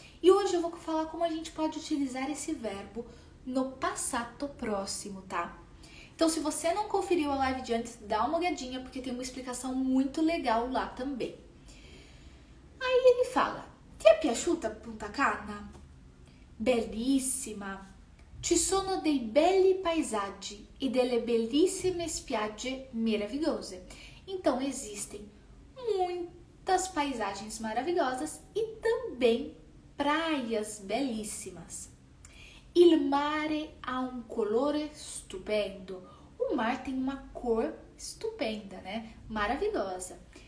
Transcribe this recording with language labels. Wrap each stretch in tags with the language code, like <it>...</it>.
<pt>E hoje eu vou falar como a gente pode utilizar esse verbo no passato próximo, tá? Então, se você não conferiu a live de antes, dá uma olhadinha, porque tem uma explicação muito legal lá também. Aí ele fala,</pt> <it>ti è piaciuta Punta Cana? Bellissima. Ci sono dei belli paesaggi e delle bellissime spiagge meravigliose.</it> <pt>Então, existem muitas paisagens maravilhosas e também praias belíssimas.</pt> <it>Il mare ha un colore stupendo.</it> <pt>O mar tem uma cor estupenda, né? Maravilhosa.</pt>